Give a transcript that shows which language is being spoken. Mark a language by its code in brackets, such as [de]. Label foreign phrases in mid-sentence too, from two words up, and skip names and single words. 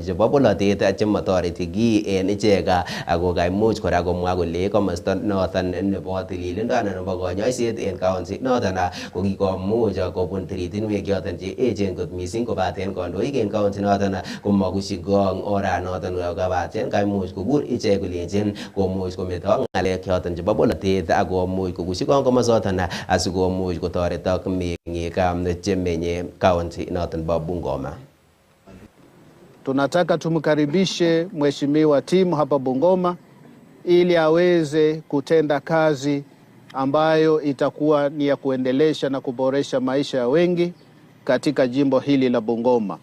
[kln] chebo bolotet chemotoreti kiy en ichek, ako kaimuch kora komwa kole komosta noton nebo tililindo anan nebo konyoiset en county noton ko kikomuch kobun tiritinwek choton che echen kot missing, kobaten kandoik en county noton komakushigong oranoton kobaten kaimuch kokur ichek kolenjin komuch kometo ng'alek choton chebo bolotet ak komuch kokushigong komosoton asikomuch kotoretok meng'ik chemenye county noton bo Bungoma. [sw] Tunataka tumkaribishe mheshimiwa timu hapa Bungoma ili aweze kutenda kazi ambayo itakuwa ni ya kuendelesha na kuboresha maisha ya wengi katika jimbo hili la Bungoma.